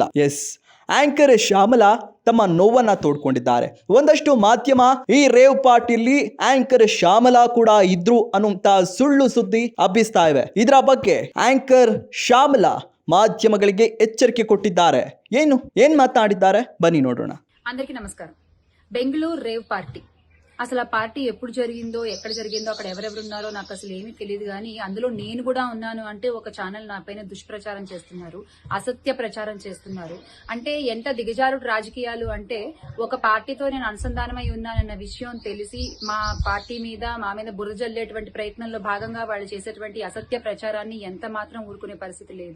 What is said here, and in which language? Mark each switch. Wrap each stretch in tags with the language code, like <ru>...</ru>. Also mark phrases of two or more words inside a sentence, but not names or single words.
<kn>ಎಸ್, ಆಂಕರ್ ಶ್ಯಾಮಲಾ ತಮ್ಮ ನೋವನ್ನ ತೋಡ್ಕೊಂಡಿದ್ದಾರೆ. ಒಂದಷ್ಟು ಮಾಧ್ಯಮ ಈ ರೇವ್ ಪಾರ್ಟಿಲಿ ಆಂಕರ್ ಶ್ಯಾಮಲಾ ಕೂಡ ಇದ್ರು ಅನ್ನುವಂತ ಸುಳ್ಳು ಸುದ್ದಿ ಹಬ್ಬಿಸ್ತಾ ಇವೆ. ಇದರ ಬಗ್ಗೆ ಆಂಕರ್ ಶ್ಯಾಮಲಾ ಮಾಧ್ಯಮಗಳಿಗೆ ಎಚ್ಚರಿಕೆ ಕೊಟ್ಟಿದ್ದಾರೆ. ಏನ್ ಮಾತನಾಡಿದ್ದಾರೆ ಬನ್ನಿ ನೋಡೋಣ.</kn> <te>అందరికీ నమస్కారం. బెంగళూరు</te> <en>rave party,</en> <te>అసలు ఆ పార్టీ ఎప్పుడు జరిగిందో, ఎక్కడ జరిగిందో, అక్కడ ఎవరెవరు ఉన్నారో నాకు అసలు ఏమీ తెలియదు. కానీ అందులో నేను కూడా ఉన్నాను అంటే ఒక ఛానల్ నా పైన దుష్ప్రచారం చేస్తున్నారు, అసత్య ప్రచారం చేస్తున్నారు. అంటే ఎంత దిగజారుడు రాజకీయాలు అంటే, ఒక పార్టీతో నేను అనుసంధానమై ఉన్నానన్న విషయం తెలిసి మా పార్టీ మీద, మా మీద బురద జల్లేటువంటి ప్రయత్నంలో భాగంగా వాళ్ళు చేసేటువంటి అసత్య ప్రచారాన్ని ఎంత మాత్రం ఊరుకునే పరిస్థితి లేదు.</te>